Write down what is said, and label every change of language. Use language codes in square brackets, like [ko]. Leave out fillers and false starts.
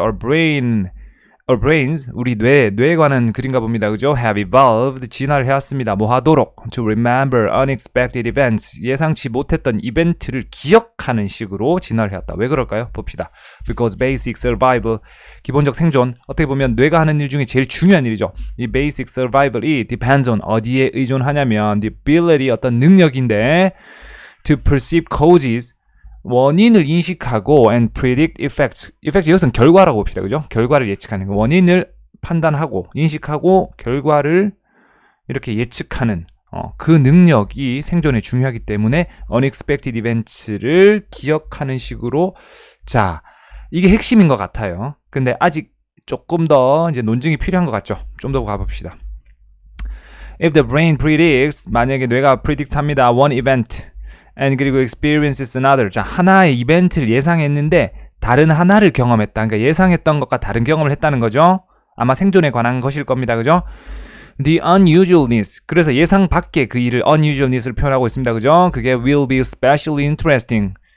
[en] Our brains, [ko] 우리 뇌에 관한 글인가 봅니다. 그죠? [en] Have evolved, [ko] 진화를 해왔습니다. 뭐 하도록? [en] To remember unexpected events, [ko] 예상치 못했던 이벤트를 기억하는 식으로 진화를 해왔다. 왜 그럴까요? 봅시다. [en] Because basic survival, [ko] 기본적 생존, 어떻게 보면 뇌가 하는 일 중에 제일 중요한 일이죠. 이 [en] basic survival이 depends on, [ko] 어디에 의존하냐면 [en] the ability, [ko] 어떤 능력인데 [en] to perceive causes, [ko] 원인을 인식하고 [en] and predict effects. [ko] effects 이것은 결과라고 봅시다. 그죠? 결과를 예측하는 거. 원인을 판단하고 인식하고 결과를 이렇게 예측하는 그 능력이 생존에 중요하기 때문에 unexpected events를 기억하는 식으로, 자, 이게 핵심인 것 같아요. 근데 아직 조금 더 이제 논증이 필요한 것 같죠? 좀 더 가봅시다. [en] If the brain predicts, [ko] 만약에 뇌가 [en] predict [ko] 합니다. [en] one event and [ko] 그리고 [en] experiences another. [ko] 자, 하나의 이벤트를 예상했는데 다른 하나를 경험했다. 그러니까 예상했던 것과 다른 경험을 했다는 거죠. 아마 생존에 관한 것일 겁니다. 그죠? [en] The unusualness. [ko] 그래서 예상 밖의 그 일을 unusualness를 표현하고 있습니다. 그죠? 그게 [en] will be especially interesting.